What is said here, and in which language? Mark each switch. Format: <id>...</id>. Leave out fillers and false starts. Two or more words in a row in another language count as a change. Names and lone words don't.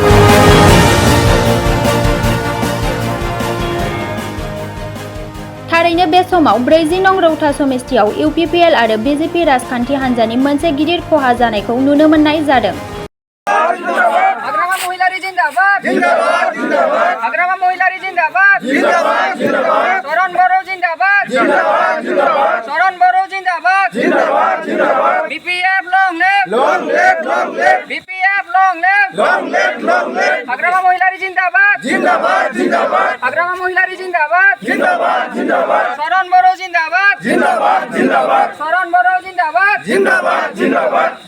<brx>थारैनो बे समाव 40 नं रौता समिस्तियाव इउपिपिएल आरो बिजेपि राजखान्थि हान्जानि मोनसे गिदिर खहा जानायखौ नुनो मोननाय जादों।</brx> <hi>हाग्रामा महिलारी जिंदाबाद जिंदाबाद जिंदाबाद हाग्रामा महिलारी जिंदाबाद जिंदाबाद जिंदाबाद चरण बर' जिंदाबाद जिंदाबाद जिंदाबाद चरण बर' जिंदाबाद जिंदाबाद जिंदाबाद बीपीएफ</hi> <en>long live</en> <hi>बीपीएफ</hi> <en>long live</en> <hi>हाग्रामा महिलारी जिंदाबाद जिंदाबाद जिंदाबाद हाग्रामा महिलारी जिंदाबाद जिंदाबाद जिंदाबाद चरण बर' जिंदाबाद जिंदाबाद जिंदाबाद चरण बर' जिंदाबाद जिंदाबाद जिंदाबाद</hi>